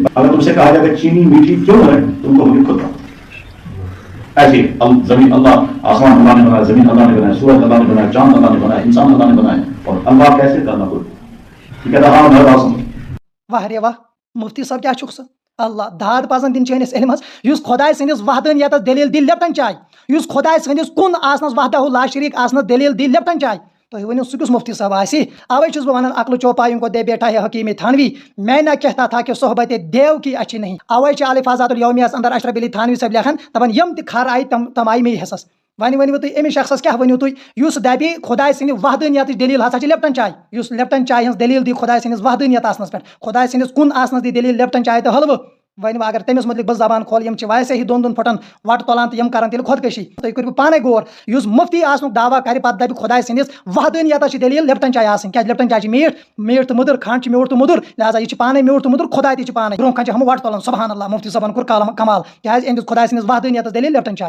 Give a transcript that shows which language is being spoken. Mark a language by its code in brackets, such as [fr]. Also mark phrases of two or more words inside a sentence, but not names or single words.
[ur] اگر تم سے کہا جائے کہ چینی میٹھی کیوں ہے, تم کہو گے خود. ایسے زمین اللہ, آسمان اللہ نے بنایا, زمین اللہ نے بنایا, سورج اللہ نے بنایا, چاند اللہ نے بنایا, انسان اللہ نے بنایا, اور اللہ کیسے کرنا کوئی یہ کہتا ہاں میں بات سمجھ. [ks] واہ رے واہ, مفتی صاحب کیا چھک سا اللہ داد پزن دن چٲنِس علمس یُس خداے سٕنٛدِس وحدانیتس دلیل دی لیپٹن چاے, یُس خداے سٕنٛدِس کُن آسنس [ar] وحدہ لا شریٖک [ks] آسنس دلیل دی لیپٹن چاے. تُہۍ ؤنِو سُہ کیُس مفتی صاحب آسہِ؟ اوے چھُس بہٕ ونان [ur] عقل چوپایوں کو دے بیٹھا ہے حکیم تھانوی, میں نہ کہتا تھا کہ صحبت دیو کی اچھی نہیں. [ks] اوے چھِ الفاظات الیومیہس اندر اشرف علی تھانوی صٲب لیکھان دپان یم تہِ کھر آیہِ تم آیہِ مے حصس. وۄنۍ ؤنِو تُہۍ أمِس شخصس کیٛاہ ؤنِو تُہۍ یُس دپہِ خداے سٕنٛدِ وحدانیتٕچ دلیل ہسا چھِ لیپٹن چاے, یُس لیپٹن چاے ہٕنٛز دلیل دی خداے سٕنٛدِس وحدانیت آسنس پٮ۪ٹھ, خداے سٕنٛدِس کُن آسنس دی دلیل لیپٹن چاے تہٕ حلوٕ. وۄنۍ اگر تٔمِس متعلق بہٕ زبان کھول یم چھِ ویسے ہی دۄن پھٹن وٹ تُلان تہٕ یم کران تیٚلہِ خۄدکٔشی. تُہۍ کٔرِو پانے غور, یُس مفتی آسنُک دعوا کرِ پتہٕ دپہِ خداے سٕنٛدِس وحدانیتس چھِ دلیل لیپٹن چاے آسٕنۍ, کیٛازِ لیپٹن چاے چھِ میٖٹھ تہٕ مٔدٕر, کھنڈ چھِ میوٗٹھ تہٕ مٔدٕر, لہذا یہِ چھِ پانے میوٗٹھ تہٕ مٔدٕر, خدا تہِ چھِ پانے. برونٛہہ کَنہِ چھِ ہم وٹ تُلان سبحان اللہ, مفتی صٲبن کوٚر کمال, کیٛازِ أمۍ دیُت خداے سٕنٛدِس وحدانیتس دلیل لیپٹن چاے.